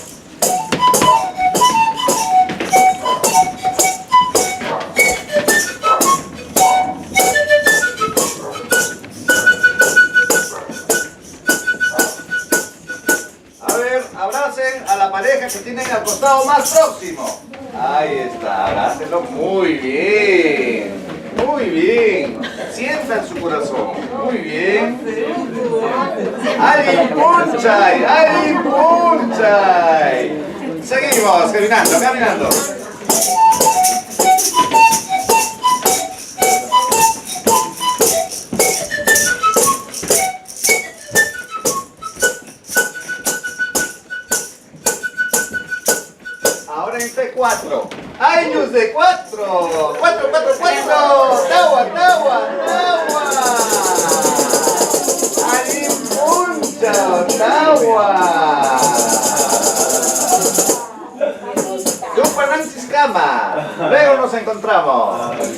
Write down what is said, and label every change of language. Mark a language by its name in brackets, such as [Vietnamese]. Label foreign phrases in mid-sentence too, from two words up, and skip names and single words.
[Spanish] A ver, abracen a la pareja que tienen al costado más próximo. Ahí está, abrácenlo muy bien. Muy bien. Sientan su corazón. Muy bien. [Quechua] ¡Ay, punchay! ¡Ay, punchay! [Spanish] Seguimos caminando, caminando. Ahora en T4. ¡Años de 4! ¡4, 4, 4! [Quechua] ¡Tawa, tawa, tawa! ¡Ay, puncha, tawa! ¡Tupananchis cama! [Spanish] Luego nos encontramos.